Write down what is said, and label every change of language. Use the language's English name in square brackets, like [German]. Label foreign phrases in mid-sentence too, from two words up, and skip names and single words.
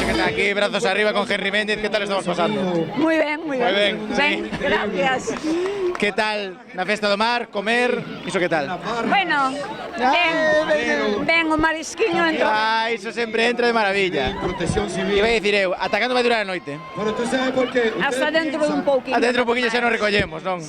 [Spanish] Aquí brazos arriba con Henry Méndez, ¿qué tal estamos pasando? Muy bien, muy Muy bien. [Galician] ben, [Spanish] sí. Gracias. [Galician] Que tal na festa do mar, comer, iso que tal? Bueno, ben o marisquiño entrou. Iso sempre entra de maravilla. Iba a dicir eu, ata cando vai durar a noite? Hasta dentro dun pouquinho. Hasta dentro un poquinho xa nos recollemos, non?